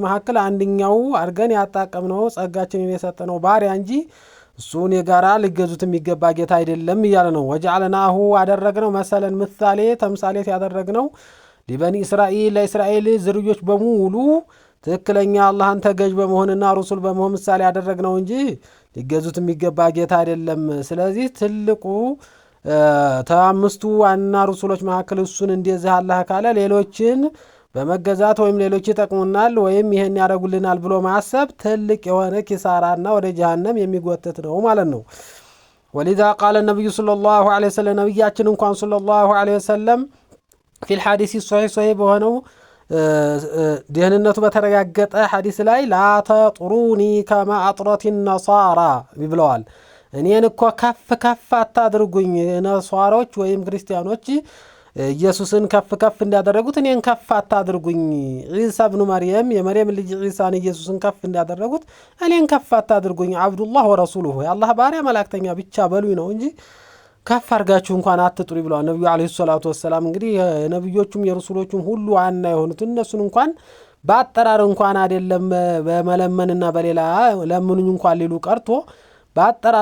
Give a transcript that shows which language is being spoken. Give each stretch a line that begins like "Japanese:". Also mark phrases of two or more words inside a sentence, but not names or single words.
Amharic: መካከል አንደኛው አድርገን ያጣቀምነው ጸጋችንን የሰጠነው ባሪያ እንጂ እሱን የጋራ ሊገዙት የሚገባ ጌታ አይደለም እያለ ነው። ወጀዐልናሁ አደረግነው መሰለን ምሳሌ ተምሳሌት ያደረግነው
Arabic: لبني إسرائيل
Amharic: ለእስራኤል ዝርዮች በሙሉ ትክክለኛ አላህን ተገዥ በመሆንና ሩሱል በመሆን ምሳሌ ያደረግነው እንጂ ሊገዙት የሚገባ ጌታ አይደለም። ስለዚህ ትልቁ ተአምስቱ ዋና ሩሱሎች መካከል እሱን እንደዚህ አላህ ካለ ሌሎችን በመገዛት ወይም ሌሎች ይጠቅሙናል ወይም ይሄን ያደርጉልናል ብሎ ማሰብ ትልቅ የሆነ ኪሳራና ወደ ጀሃነም የሚጎተት ነው ማለት ነው።
Arabic: ولذا قال النبي صلى الله عليه وسلم
Amharic: ነብያችን እንኳን
Arabic: صلى الله عليه وسلم في الحديث الصحيح
Amharic: በሆነው ደህንነቱ በተረጋገጠ ሐዲስ ላይ
Arabic: لا تطروني كما اطرت النصارى
Amharic: ብለዋል። እኔን እኮ ከፍ አታድርጉኝ ነሷሮች ወይም ክርስቲያኖች ኢየሱስን ከፍ እንዳደረጉት እኔን ከፍ አታድርጉኝ። ኢሳ ኢብኑ መርየም የመርየም ልጅ ኢሳን ኢየሱስን ከፍ እንዳደረጉት እኔን ከፍ አታድርጉኝ።
Arabic: عبد الله ورسوله
Amharic: የአላህ ባሪያ መላእክተኛ ብቻ በሉኝ ነው እንጂ ከፍ አድርጋችሁ እንኳን አትጥሩ ብለዋል ነብዩ
Arabic: عليه الصلاة والسلام።
Amharic: እንግዲህ የነብዮቹም የረሱሎቹም ሁሉ ዋና የሆኑት እነሱን እንኳን በአጠራር እንኳን አይደለም በመለመንና በሌላ ለምኑኝ እንኳን ሊሉ ቀርቶ በአጠራር